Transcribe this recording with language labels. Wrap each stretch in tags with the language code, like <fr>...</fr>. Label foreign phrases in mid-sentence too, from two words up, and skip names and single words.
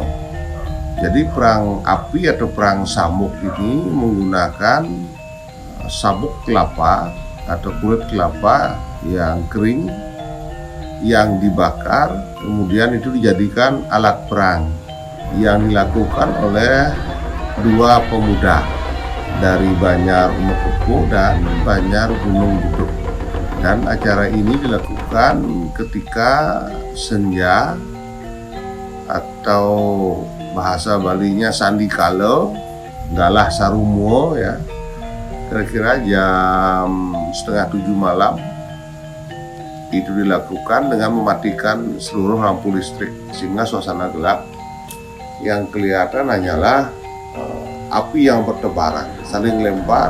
<id>Jadi perang api atau perang sabuk ini menggunakan sabuk kelapa atau kulit kelapa yang kering yang dibakar, kemudian itu dijadikan alat perang yang dilakukan oleh 2 pemuda dari Banjar Umakepuh dan Banjar Gunung Buduk. Dan acara ini dilakukan ketika senja atau bahasa Balinya sandikala,</id> <ban>galah sarumo</ban> <id>ya, kira-kira jam 6:30 malam. Itu dilakukan dengan mematikan seluruh lampu listrik sehingga suasana gelap. Yang kelihatan hanyalah api yang bertebaran, saling lempar.</id>